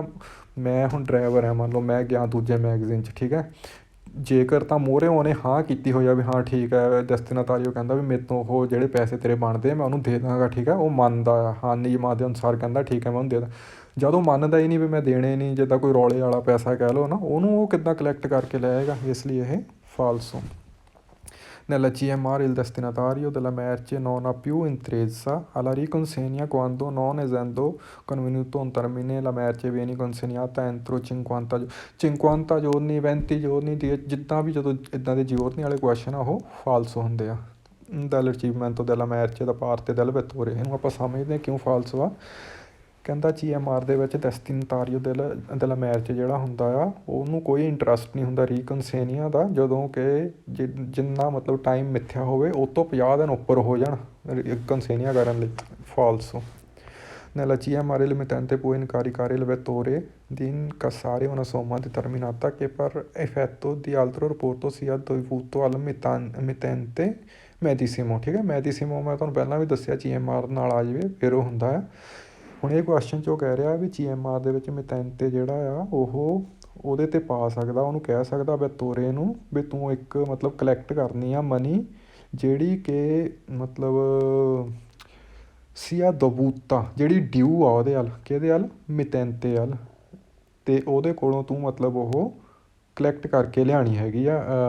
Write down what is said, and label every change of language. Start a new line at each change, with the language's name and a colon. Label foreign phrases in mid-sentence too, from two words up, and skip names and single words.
Punjabi: ਮੈਂ ਹੁਣ ਡਰਾਈਵਰ ਹਾਂ, ਮੰਨ ਲਓ ਮੈਂ ਗਿਆ ਦੂਜੇ ਮੈਗਜ਼ੀਨ 'ਚ, ਠੀਕ ਹੈ, ਜੇਕਰ ਤਾਂ ਮੂਹਰੇ ਉਹਨੇ ਹਾਂ ਕੀਤੀ ਹੋਈ ਆ ਵੀ ਹਾਂ ਠੀਕ ਹੈ, ਡੈਸਟੀਨਾਤਾਰੀਓ ਕਹਿੰਦਾ ਵੀ ਮੇਰੇ ਤੋਂ ਉਹ ਜਿਹੜੇ ਪੈਸੇ ਤੇਰੇ ਬਣਦੇ ਮੈਂ ਉਹਨੂੰ ਦੇ ਦਾਂਗਾ, ਠੀਕ ਹੈ, ਉਹ ਮੰਨਦਾ ਆ, ਹਾਂ ਨਿਯਮਾਂ ਦੇ ਅਨੁਸਾਰ ਕਹਿੰਦਾ ਠੀਕ ਹੈ ਮੈਂ ਉਹਨੂੰ ਦੇ ਦਾਂ। ਜਦੋਂ ਮੰਨਦਾ ਹੀ ਨਹੀਂ ਵੀ ਮੈਂ ਦੇਣੇ ਨਹੀਂ, ਜਿੱਦਾਂ ਕੋਈ ਰੌਲੇ ਵਾਲਾ ਪੈਸਾ ਕਹਿ ਲਓ ਨਾ, ਉਹਨੂੰ ਉਹ ਕਿੱਦਾਂ ਕਲੈਕਟ ਕਰਕੇ ਲਏਗਾ, ਇਸ ਲਈ ਇਹ ਫਾਲਸੋ।
Italian: Nella CMR il destinatario della merce non ha più interesse alla riconsegna quando, non essendo convenuto un termine, la merce viene consegnata entro 50 giorni 20 giorni
Punjabi: ਦੀ, ਜਿੱਦਾਂ ਵੀ ਜਦੋਂ ਇੱਦਾਂ ਦੇ ਜੋੜਨੀ ਵਾਲੇ ਕੁਐਸਚਨ ਆ ਉਹ ਫਾਲਸੋ ਹੁੰਦੇ ਆ।
Italian: dal ricevimento della merce da parte del vettore,
Punjabi: ਇਹਨੂੰ ਆਪਾਂ ਸਮਝਦੇ ਹਾਂ ਕਿਉਂ ਫਾਲਸੋ ਆ। ਕਹਿੰਦਾ CMR ਦੇ ਵਿੱਚ
Italian: destinatario della merce
Punjabi: ਜਿਹੜਾ ਹੁੰਦਾ ਆ ਉਹਨੂੰ ਕੋਈ ਇੰਟਰਸਟ ਨਹੀਂ ਹੁੰਦਾ ਰੀਕਨਸੇਨੀਆ ਦਾ, ਜਦੋਂ ਕਿ ਜਿੰਨਾ ਮਤਲਬ ਟਾਈਮ ਮਿੱਥਿਆ ਹੋਵੇ ਉਹ ਤੋਂ 50 ਦਿਨ ਉੱਪਰ ਹੋ ਜਾਣ ਰੀਕਨਸੇਨੀਆ ਕਰਨ ਲਈ, ਫਾਲਸੋ।
Italian: Nella CMR il mittente può incaricare il vettore di incassare una somma determinata che per effetto di altro rapporto sia dovuto al mittente medesimo,
Punjabi: ਠੀਕ ਹੈ। ਮੈਡੀਸਿਮੋ ਮੈਂ ਤੁਹਾਨੂੰ ਪਹਿਲਾਂ ਵੀ ਦੱਸਿਆ CMR ਨਾਲ ਆ ਜਾਵੇ ਫਿਰ ਉਹ ਹੁੰਦਾ ਆ। ਹੁਣ ਇਹ ਕੁਐਸਚਨ 'ਚ ਉਹ ਕਹਿ ਰਿਹਾ ਵੀ CMR ਦੇ ਵਿੱਚ ਮਿਤੈਂਤੇ ਜਿਹੜਾ ਆ ਉਹ ਉਹਦੇ 'ਤੇ ਪਾ ਸਕਦਾ, ਉਹਨੂੰ ਕਹਿ ਸਕਦਾ ਵੈਤੋਰੇ ਨੂੰ ਵੀ ਤੂੰ ਇੱਕ ਮਤਲਬ ਕਲੈਕਟ ਕਰਨੀ ਆ ਮਨੀ, ਜਿਹੜੀ ਕਿ ਮਤਲਬ
Italian: sia dovuta,
Punjabi: ਜਿਹੜੀ ਡਿਊ ਆ ਉਹਦੇ ਵੱਲ, ਕਿਹਦੇ ਵੱਲ, ਮਿਤੈਂਤੇ ਵੱਲ, ਅਤੇ ਉਹਦੇ ਕੋਲੋਂ ਤੂੰ ਮਤਲਬ ਉਹ ਕਲੈਕਟ ਕਰਕੇ ਲਿਆਉਣੀ ਹੈਗੀ ਆ।